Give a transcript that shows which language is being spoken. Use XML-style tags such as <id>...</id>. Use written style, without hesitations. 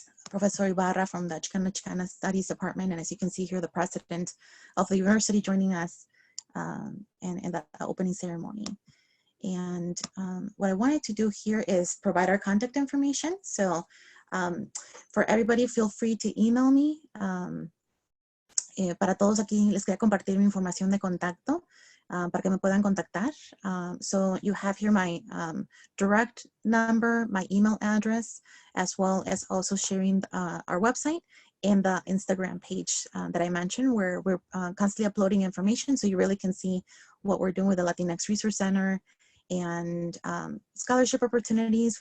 <en>Professor Ibarra from the Chicana Studies Department, and as you can see here, the president of the university joining us in the opening ceremony. And what I wanted to do here is provide our contact information. So for everybody, feel free to email me.</en> <es>Para todos aquí les quería compartir mi información de contacto para que me puedan contactar.</es> <en>So you have here my direct number, my email address, as well as also sharing our website and the Instagram page that I mentioned, where we're constantly uploading information, so you really can see what we're doing with the Latinx Resource Center and scholarship opportunities.</en>